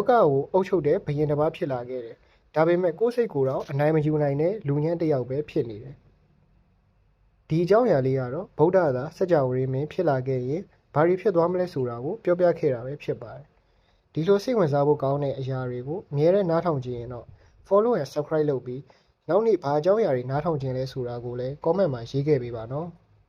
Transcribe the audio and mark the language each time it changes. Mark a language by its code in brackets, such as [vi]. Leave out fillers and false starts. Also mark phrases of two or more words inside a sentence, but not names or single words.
[my] ကိုအုပ်ချုပ်တဲ့ဘယင်တစ်ပါးဖြစ်လာခဲ့တယ်ဒါပေမဲ့ကိုယ်စိတ်ကိုယ်တော့အနိုင်မယူနိုင်တဲ့လူညံ့တစ်ယောက်ပဲဖြစ်နေတယ်ဒီအကြောင်းအရာလေးကတော့ဗုဒ္ဓသာစကြဝဠာမင်းဖြစ်လာခဲ့ရင်ဘာတွေဖြစ်သွားမလဲဆိုတာကိုပြောပြခဲ့တာပဲဖြစ်ပါတယ်ဒီလိုစိတ်ဝင်စားဖို့ကောင်းတဲ့အရာတွေကိုအမြဲတမ်းနားထောင်ကြည့်ရင်တော့ [en] follow and subscribe [my] လုပ်ပြီးနောက်နေ့ဘာအကြောင်းအရာတွေနားထောင်ခြင်းလဲဆိုတာကိုလည်း comment မှာရေးခဲ့ပေးပါနော်